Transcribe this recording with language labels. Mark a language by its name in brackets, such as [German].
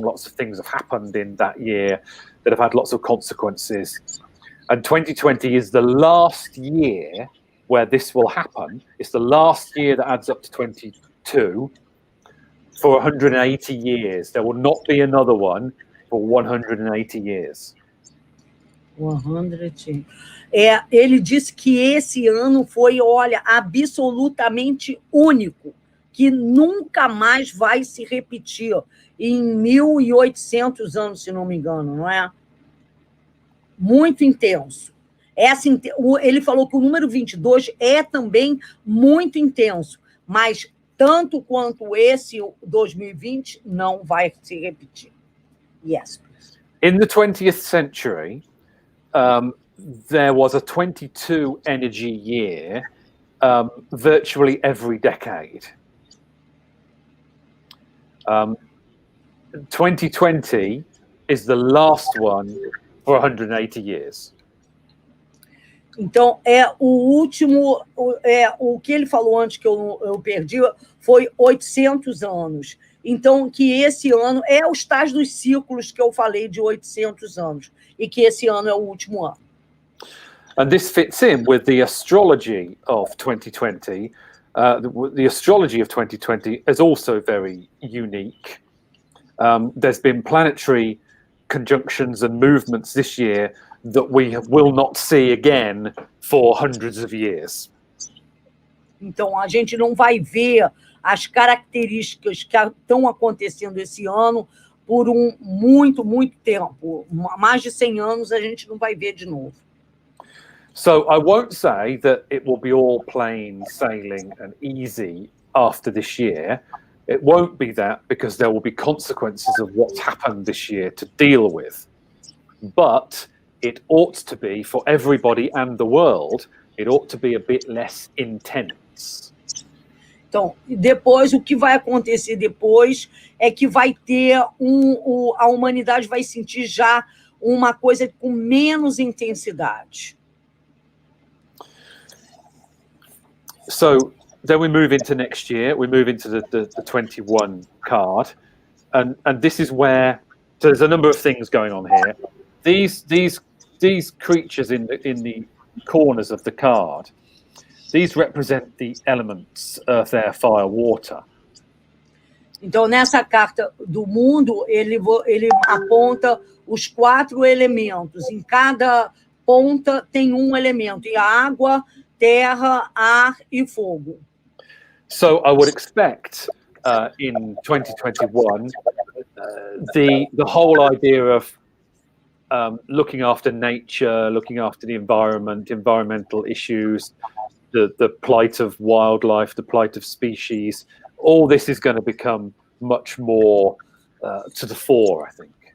[English] Lots of things have happened in that year that have had lots of consequences. And 2020 is the last year where this will happen. It's the last year that adds up to 22. For 180 years. There will not be another one for 180 years. 100. [Portuguese] Ele disse que esse ano foi, olha, absolutamente único, que nunca mais vai se repetir em 1800 anos, se não me engano, não é? Muito intenso. Ele falou que o número 22 é também muito intenso, mas tanto quanto esse 2020 não vai se repetir. [English] Yes. In the 20th century, there was a 22 energy year virtually every decade. 2020 is the last one for 180 years. [Portuguese] Então, o último, o que ele falou antes que eu perdi, foi 800 anos. Então, que esse ano é os tais dos ciclos que eu falei de 800 anos, e que esse ano é o último ano. [English] And this fits in with the astrology of 2020, the astrology of 2020 is also very unique. There's been planetary conjunctions and movements this year that we will not see again for hundreds of years. [Portuguese] Então, a gente não vai ver as características que estão acontecendo esse ano por muito tempo. Mais de 100 anos a gente não vai ver de novo. [English] So I won't say that it will be all plain sailing and easy after this year. It won't be that, because there will be consequences of what's happened this year to deal with. But it ought to be, for everybody and the world, it ought to be a bit less intense. [Portuguese] Então, depois, o que vai acontecer depois é que vai ter a humanidade vai sentir já uma coisa com menos intensidade. [English] So then we move into next year. We move into the 21 card, and this is where, so there's a number of things going on here. These creatures in the corners of the card, these represent the elements: earth, air, fire, water. [Portuguese] Então, nessa carta do mundo, ele aponta os 4 elementos. Em cada ponta tem um elemento: e água, terra, ar e fogo. [English] So I would expect in 2021 the whole idea of looking after nature, looking after the environment, environmental issues, the plight of wildlife, the plight of species, all this is going to become much more to the fore, I think.